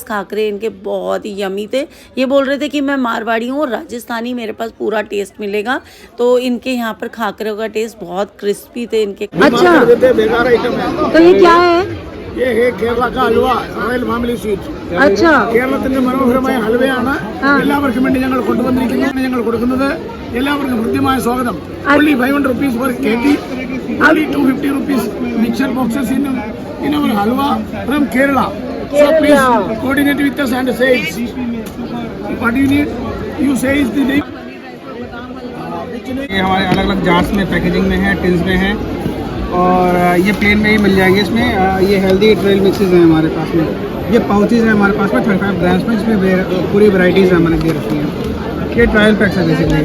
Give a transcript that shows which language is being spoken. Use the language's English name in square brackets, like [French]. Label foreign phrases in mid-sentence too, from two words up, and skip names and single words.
[Hindi] खाकरे इनके बहुत ही यमी थे। ये बोल रहे थे कि मैं मारवाड़ी हूँ और राजस्थानी, मेरे पास पूरा टेस्ट मिलेगा। तो इनके यहाँ पर खाकरे का टेस्ट बहुत क्रिस्पी थे इनके। अच्छा, तो ये क्या है? ये है केरला का हलवा, [English] royal family sweet. [Hindi] अच्छा, [Malayalam] കേരളത്തിന്റെ മനോഹരമായ ഹൽവയാണ് എല്ലാവർക്കും വേണ്ടി ഞങ്ങൾ കൊണ്ടുവന്നിരിക്കുന്നത്. ഞങ്ങൾ കൊടുക്കുന്നത് എല്ലാവർക്കും ഹൃദ്യമായ സ്വാഗതം. [English] only 500 rupees per kg, only 250 rupees mixture boxes in our halwa from Kerala. So please coordinate with us and say what you need. You say is the name. [Hindi] ये हमारे अलग अलग जार्स में, पैकेजिंग में है, टिन्स में है, और ये प्लेन में ही मिल जाएंगे। इसमें ये [English] healthy trail mixes [Hindi] हैं हमारे पास में। ये पाउचेज हैं हमारे पास में 35 ग्राम्स में। इसमें पूरी वैराइटीज़ हमारे दे रखी हैं। ये [English] trial packs [Hindi] है बेसिकली।